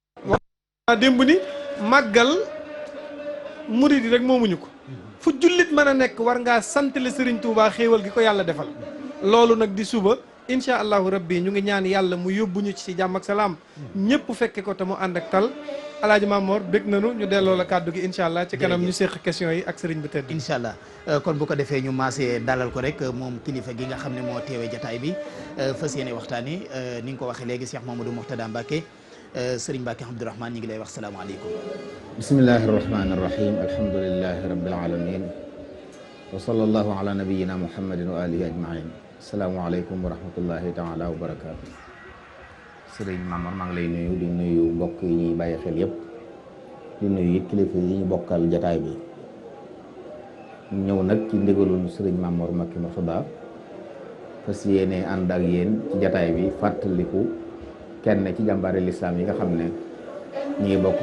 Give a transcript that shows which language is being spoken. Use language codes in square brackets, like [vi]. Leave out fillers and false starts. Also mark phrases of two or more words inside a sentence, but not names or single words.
[wo] wax démb ni màggal murid yi rek moomuñu ko fu jullit mën a nekk war ngaa santale Serigne Touba xéewal gi ko yàlla defal loolu nag di suba [ar] إن شاء الله ربي [wo] ñu ngi ñaan yàlla mu yóbbuñu ci jàmm ak salaam ñëpp fekke ko te mu ànd ak tal alaaji Mamor bég nañu ñu delloo la kàddu gi [ar] إن شاء الله [wo] ci kanam ñu seq question yi ak Serigne bi tëdd [ar] إن شاء الله [wo] kon bu ko defee ñu maasee dalal ko rek moom kilifa gi nga xam ne moo teewee jataay bi fas yéene waxtaani ni nga ko waxee léegi Cheikh Mamadou Mourtada Mbacké Serigne Mbacké Abdourahmane ñi ngi lay wax salaamaaleykum. [ar] بسم الله الرحمن الرحيم الحمد لله رب العالمين وصلى الله على نبينا محمد وآله أجمعين السلام عليكم ورحمة الله تعالى وبركاته. [wo] Serigne Mamor maa ngi lay nuyu di nuyu mbokk yi ñuy bàyyi xel yëpp di nuyu it kilifa yi ñu bokkal jataay bi ñëw nag ci ndigalul Serigne Mamor Mbacké Mourtada fas yéene ànd ak yéen ci jataay bi fàttaliku kenn ci jàmbaari lislaam yi nga xam ne ñi ngi bokk